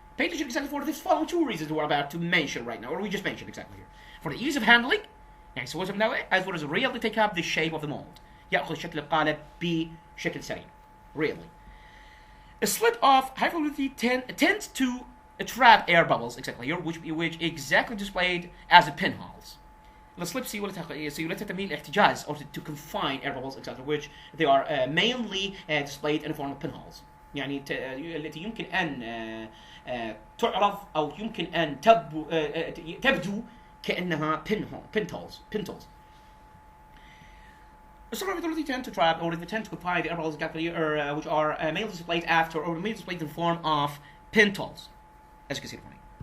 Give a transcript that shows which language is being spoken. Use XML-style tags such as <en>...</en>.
<en>Pay attention exactly for this following two reasons we're about to mention right now, or we just mentioned exactly here. For the ease of handling,</en> <ar>يعني سهولة المناولة,</ar> <en>as well as readily take up the shape of the mold.</en> <ar>يأخذ شكل القالب بشكل سريع.</ar> <en>Really. A slip of high fluidity tends to trap air bubbles exactly here, which exactly displayed as pinholes.</en> <ar>السليب سيولتها تميل الاحتجاز</ar> <en>or to confine air bubbles exactly, which they are mainly displayed in the form of pinholes.</en> <ar>يعني التي يمكن أن تعرض أو يمكن أن تبدو كأنها pinholes.</ar> <en>Some of tend to trap or they tend to confine the air bubbles exactly, which are mainly displayed after or mainly displayed in the form of pinholes. as you can see</en> <ar>هنا.</ar>